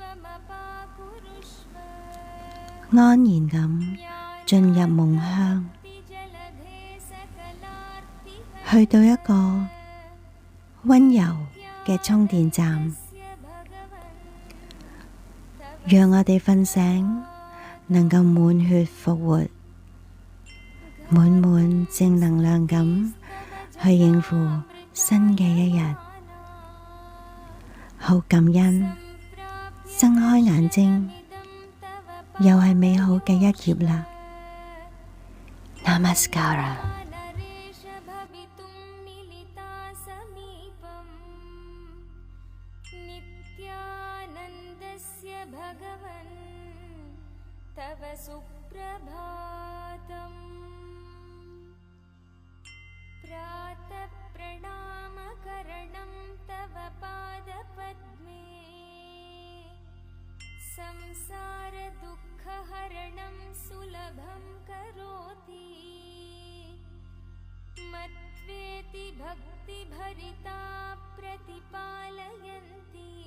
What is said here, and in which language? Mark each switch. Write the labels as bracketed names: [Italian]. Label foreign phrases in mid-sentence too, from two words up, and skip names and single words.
[Cantonese] 安然咁進入夢鄉，去到一個溫柔嘅充電站，讓我哋瞓醒能夠滿血復活，滿滿正能量咁去應付新嘅一日。好感恩，睜開眼睛，又係美好嘅一頁啦。Namaskara。 [Sanskrit] तव सुप्रभातम् प्रातः प्रणामकरणं तव पादपद्मे संसारदुःखहरणं सुलभं करोति मत्वेति भक्तिभरिता प्रतिपालयन्ति